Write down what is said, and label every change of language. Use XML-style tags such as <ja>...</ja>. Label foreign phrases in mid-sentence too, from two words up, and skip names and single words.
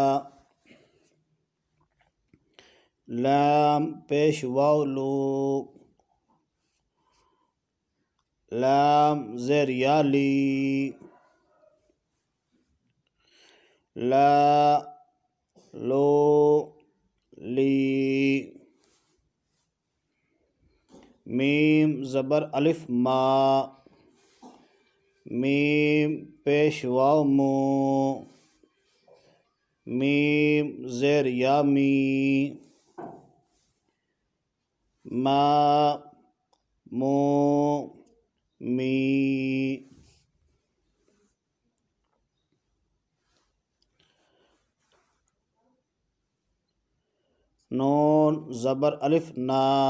<ur>لام پیش واو لو، لام زیر یا لی، لا لو لی، میم زبر الف ما، میم پیش واو مو، میم زیر یا می، ما مو می، نون زبر الف نا،</ur>